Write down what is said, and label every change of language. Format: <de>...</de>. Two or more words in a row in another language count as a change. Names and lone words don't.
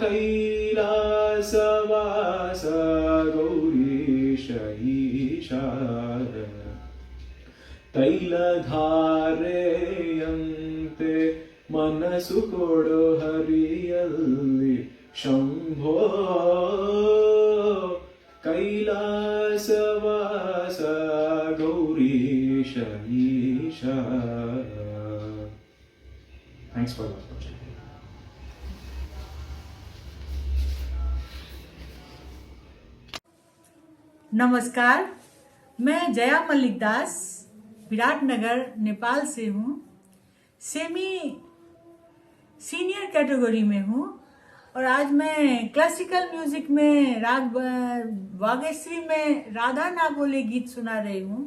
<kn>ಕೈಲಾಸವಾಸ ಗೌರೀಶ ಈಶ ತೈಲಧಾರೆಯಂತೆ ಮನಸ್ಸು ಕೊಡು ಹರಿಯಲ್ಲಿ ಶಂಭೋ ಕೈಲಾಸವಾಸ ಗೌರೀಶ ಈಶ.</kn> <en>Thanks for watching.</en> <hi>नमस्कार, मैं जया मल्लिक दास विराटनगर नेपाल से हूँ।</hi> <en>semi senior category</en> <hi>में हूँ और आज मैं</hi> <en>classical music</en> <hi>में राग वागेश्री में राधा ना बोले गीत सुना रही हूँ।</hi>